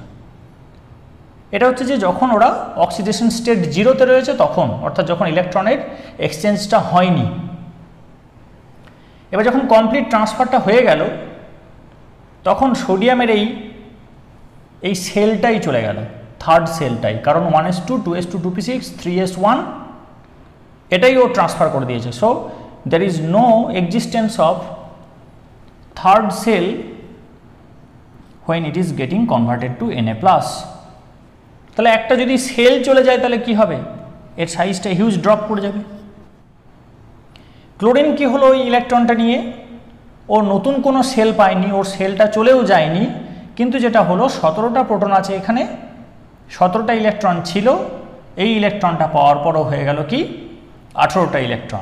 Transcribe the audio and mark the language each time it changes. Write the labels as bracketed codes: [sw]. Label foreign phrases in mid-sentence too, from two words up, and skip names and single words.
[bn] এটা হচ্ছে যে যখন ওরা [en] oxidation state [bn] 0-তে রয়েছে তখন, অর্থাৎ যখন ইলেকট্রনের এক্সচেঞ্জটা হয়নি। এবার যখন কমপ্লিট ট্রান্সফারটা হয়ে গেল তখন সোডিয়ামের এই সেলটাই চলে গেল, থার্ড সেলটাই, কারণ 1s2, 2s2, 2p6, 3s1 এটাই ও ট্রান্সফার করে দিয়েছে। [en] সো there is no existence of third cell when it is getting converted to Na+। [bn] তাহলে একটা যদি সেল চলে যায় তাহলে কি হবে? এর সাইজটা [en] huge drop [bn] করে যাবে। ক্লোরিন কি হলো? ওই ইলেকট্রনটা নিয়ে ওর নতুন কোনো সেল পায়নি, ওর সেলটা চলেও যায়নি, কিন্তু যেটা হলো 17টা প্রোটন আছে এখানে, 17টা ইলেকট্রন ছিল, এই ইলেকট্রনটা পাওয়ার পরও হয়ে গেল কি 18টা ইলেকট্রন।